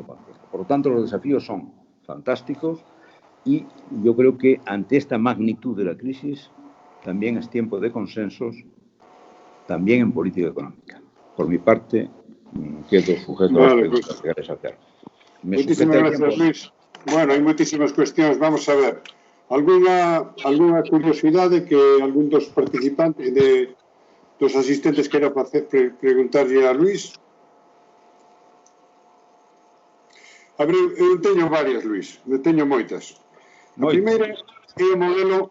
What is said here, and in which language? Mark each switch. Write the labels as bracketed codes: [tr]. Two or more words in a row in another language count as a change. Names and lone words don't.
[es] Por lo tanto, los desafíos son fantásticos y yo creo que ante esta magnitud de la crisis también es tiempo de consensos, también en política económica. Por mi parte, quedo sujeto a las preguntas que queréis hacer. Muchísimas gracias, Luis. Bueno, hay muchísimas cuestiones. Vamos a ver. [gl] Alguna curiosidade que algún dos participantes, dos asistentes queira preguntarlle a Luis? A ver, eu teño varias, Luis. Eu teño moitas. A primeira é o modelo...